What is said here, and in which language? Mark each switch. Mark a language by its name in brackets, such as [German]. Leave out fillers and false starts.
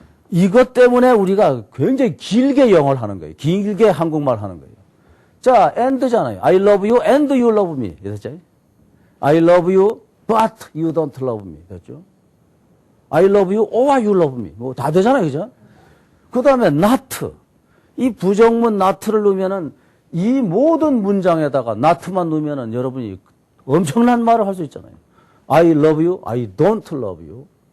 [Korean] 이것 때문에 우리가 굉장히 길게 영어를 하는 거예요. 길게 한국말 하는 거예요. 자, and잖아요. [English] I love you and you love me. [Korean] 됐죠? [English] I love you but you don't love me. [Korean] 됐죠? [English] I love you or you love me. [Korean] 뭐 다 되잖아요. 그죠? 그 다음에 not. 이 부정문 not를 넣으면은 이 모든 문장에다가 not만 넣으면은 여러분이 엄청난 말을 할 수 있잖아요. [English] I love you, I don't love you.